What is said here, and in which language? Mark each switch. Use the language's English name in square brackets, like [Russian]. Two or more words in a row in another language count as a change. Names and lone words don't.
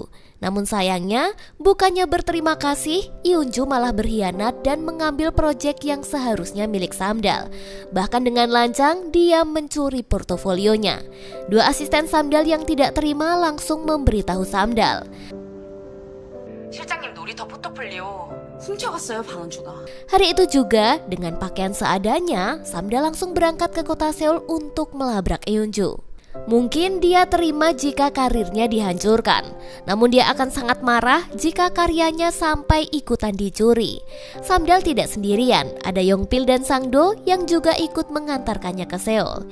[Indonesian] Namun sayangnya, bukannya berterima kasih, Eunju malah berkhianat dan mengambil proyek yang seharusnya milik Samdal. Bahkan dengan lancang, dia mencuri portofolionya. Dua asisten Samdal yang tidak terima langsung memberitahu Samdal. [Korean] 실장님 놀이터 포트폴리오 훔쳐갔어요, 방은주가. [Indonesian] Hari itu juga, dengan pakaian seadanya, Samdal langsung berangkat ke kota Seoul untuk melabrak Eunju. Mungkin dia terima jika karirnya dihancurkan, namun dia akan sangat marah jika karyanya sampai ikutan dicuri. Samdal tidak sendirian, ada Yongpil dan Sangdo yang juga ikut mengantarkannya ke Seoul.